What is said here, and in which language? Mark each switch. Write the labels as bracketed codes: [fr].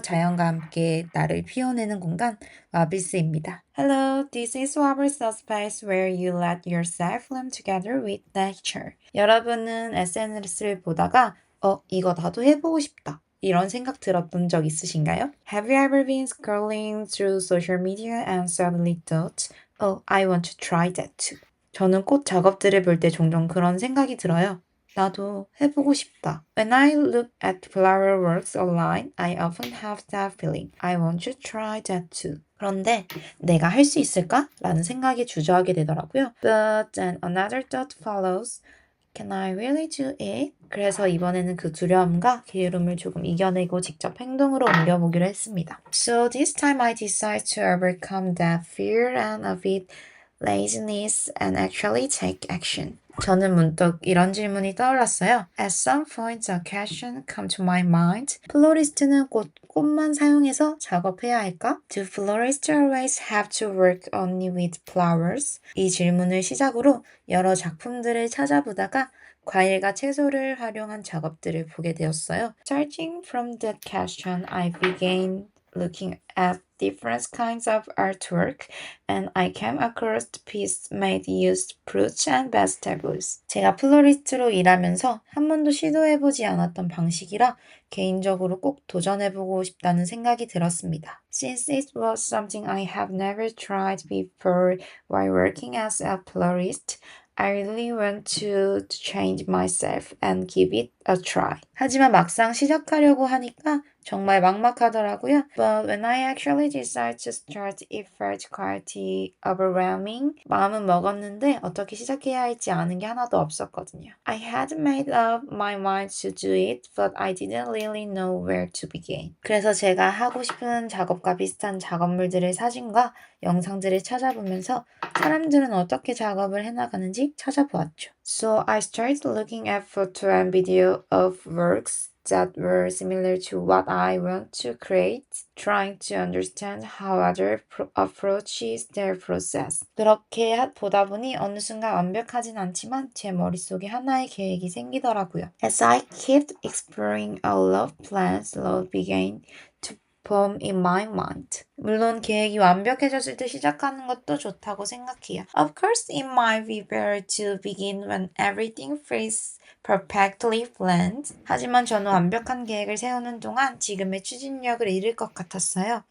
[ko] 자연과 함께 나를 피워내는 공간 와비스입니다. [en] Hello, this is Wabi's space where you let yourself bloom together with nature. [ko] 여러분은 SNS를 보다가 이거 나도 해보고 싶다. 이런 생각 들었던 적 있으신가요? [en] Have you ever been scrolling through social media and suddenly thought, I want to try that too. [ko] 저는 꽃 작업들을 볼 때 종종 그런 생각이 들어요. 나도 해보고 싶다. [en] When I look at flower works online, I often have that feeling. I want to try that too. [ko] 그런데 내가 할 수 있을까? 라는 생각이 주저하게 되더라고요. [en] But then another thought follows. Can I really do it? [ko] 그래서 이번에는 그 두려움과 게으름을 조금 이겨내고 직접 행동으로 옮겨보기로 했습니다. [en] So this time I decide to overcome that fear and a bit laziness and actually take action. [ko] 저는 문득 이런 질문이 떠올랐어요. [en] At some point, a question come to my mind. [ko] 플로리스트는 꽃만 사용해서 작업해야 할까? [en] Do florists always have to work only with flowers? [ko] 이 질문을 시작으로 여러 작품들을 찾아보다가 과일과 채소를 활용한 작업들을 보게 되었어요. [en] Starting from that question, I began looking at different kinds of artwork and I came across the piece made used fruits and vegetables. [ko] 제가 플로리스트로 일하면서 한 번도 시도해보지 않았던 방식이라 개인적으로 꼭 도전해보고 싶다는 생각이 들었습니다. [en] Since it was something I have never tried before while working as a florist, I really want to change myself and give it a try. [ko] 하지만 막상 시작하려고 하니까 정말 막막하더라고요. [en] But when I actually decided to start, it felt quite overwhelming. [ko] 마음은 먹었는데 어떻게 시작해야 할지 아는 게 하나도 없었거든요. [en] I had made up my mind to do it, but I didn't really know where to begin. [ko] 그래서 제가 하고 싶은 작업과 비슷한 작업물들의 사진과 영상들을 찾아보면서 사람들은 어떻게 작업을 해나가는지 찾아보았죠. [en] So I started looking at photo and video of works that were similar to what I want to create, trying to understand how other approaches their process. [ko] 그렇게 보다 보니 어느 순간 완벽하진 않지만 제 머릿속에 하나의 계획이 생기더라고요. [en] As I kept exploring all of plans, love began to form in my mind. [ko] 물론 계획이 완벽해졌을 때 시작하는 것도 좋다고 생각해요. [en] Of course, it might be better to begin when everything feels perfectly planned. [ko] 하지만 저는 완벽한 계획을 세우는 동안 지금의 추진력을 잃을 것 같았어요.